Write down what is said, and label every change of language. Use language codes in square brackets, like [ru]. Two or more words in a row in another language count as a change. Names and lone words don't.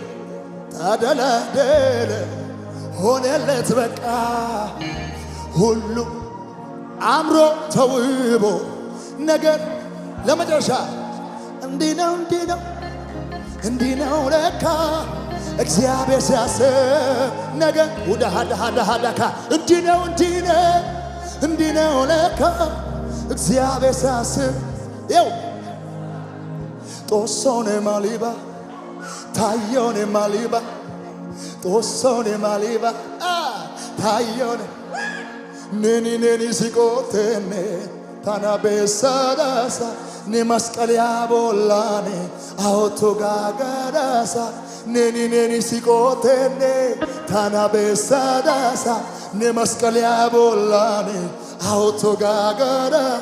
[am] ታደላደለ ሆነለት በቃ ሁሉ አምሮ ተውቦ ነገር ለመጨረሻ እንዲህ ነው እንዲህ ነው እንዲህ ነው ለካ እግዚአብሔር ሲያስብ ነገር ውዳሃዳሃዳሃዳካ እንዲህ ነው እንዲህ ነው እንዲህ ነው ለካ እግዚአብሔር ሲያስብ ይው [wal] ጦሶኔ ማሊባ ታዮኔ ማሊባ ጦሶኔ ማሊባ ታዮኔ ነኒ ነኒ ሲቆቴኔ ታናቤሳዳሳ ኔ መስቀልያ ቦላኔ አውቶ ጋጋዳሳ ነኒ ነኒ ሲቆቴኔ ታናቤሳዳሳ ኔ መስቀልያ ቦላኔ አውቶ ጋጋዳ